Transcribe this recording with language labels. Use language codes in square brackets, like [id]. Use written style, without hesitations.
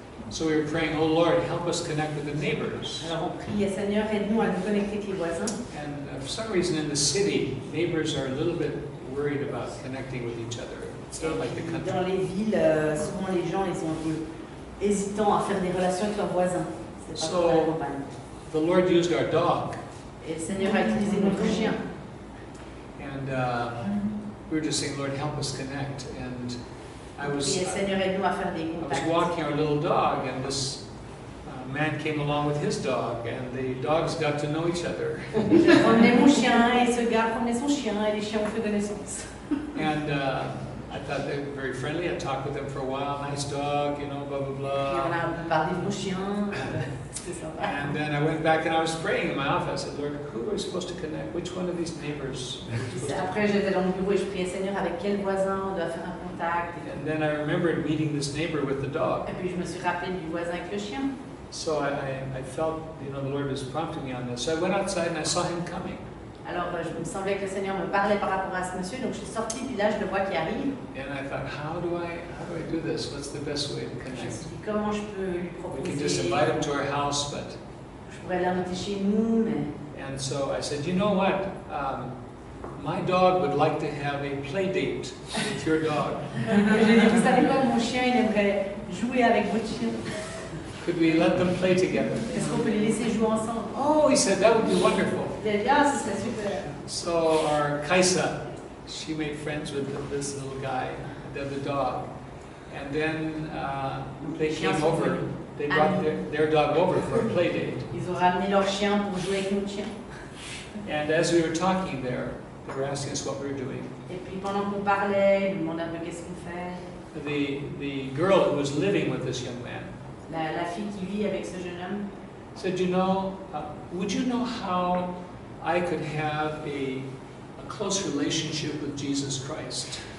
[en] So we were praying, oh Lord, help us connect with the neighbors. [fr] Alors on prie, Seigneur, aide-nous à nous connecter avec les voisins. [en] And for some reason in the city, neighbors are a little bit worried about connecting with each other. It's not like the country. [fr] Dans les villes, souvent les gens ils sont un peu hésitants à faire des relations avec leurs voisins. C'est pas comme à la campagne. [en] the Lord used our dog. [fr] Et le Seigneur a utilisé notre chien. [en] And we were just saying, Lord, help us connect. And I [fr] Et le [en] was [fr] Seigneur aide-nous à faire des contacts. [en] walking our little dog, and this man came along with his dog, and the dogs got to know each other. [fr] Je promenais mon chien et ce gars promenait son chien et les chiens ont fait connaissance. [en] And I thought they were very friendly. I talked with them for a while. Nice dog, you know, blah, blah, [fr] Et on [en] blah. [fr] a parlé de nos chiens. C'était sympa. [en] And then I went back and I was praying in my office. I said, Lord, who are we supposed to connect? Which one of these neighbors? Are we supposed to [fr] Après, j'étais dans le bureau et je priais, Seigneur, avec quel voisin on doit faire un contact. [en] And then I remembered meeting this neighbor with the dog. [fr] Et puis je me suis rappelé du voisin avec le chien. [en] So I felt, you know, the Lord was prompting me on this. So I went outside and I saw him coming. [fr] Alors, je me semblait que le Seigneur me parlait par rapport à ce monsieur, donc je suis sortie, puis là, je le vois qui arrive. [en] And I thought, how do I do this? What's the best way to [fr] Je me [en] connect? [fr] suis dit, comment je peux lui [en] We can just [fr] proposer. [en] invite him to our house, but... [fr] Je pourrais l'inviter chez nous, mais. [en] And so I said, you know what? My dog would like to have a play date with your dog. [fr] J'ai dit, vous savez quoi, mon chien, il aimerait jouer avec votre chien. [en] Could we let them play together? [fr] Est-ce qu'on peut les laisser jouer ensemble? [en] Oh, he said, that would be wonderful. [fr] Il a dit, ah, ce serait super. [en] So our Kaisa, she made friends with this little guy, the dog. And then they came over, they brought their dog over for a play date. [fr] Ils ont ramené leur chien pour jouer avec notre chien. [en] And as we were talking there, they were asking us what we were doing. [fr] Et puis pendant qu'on parlait, ils nous demandaient un peu qu'est-ce qu'on fait. [en] The girl who was living with this young man [fr] La fille qui vit avec ce jeune homme [en] said, you know, would you know how I could have a close relationship with Jesus Christ?